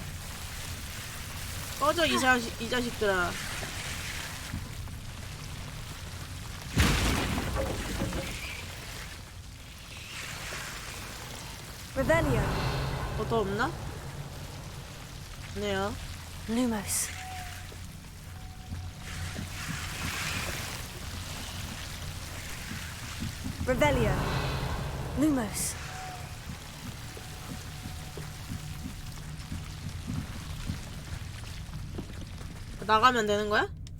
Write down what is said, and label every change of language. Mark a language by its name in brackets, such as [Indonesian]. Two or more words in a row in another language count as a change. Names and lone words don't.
[Korean] 꺼져, 이 자식들아. Revelio. 더 없나? 네요. Lumos. Revelio. Lumos. 나가면 되는 거야?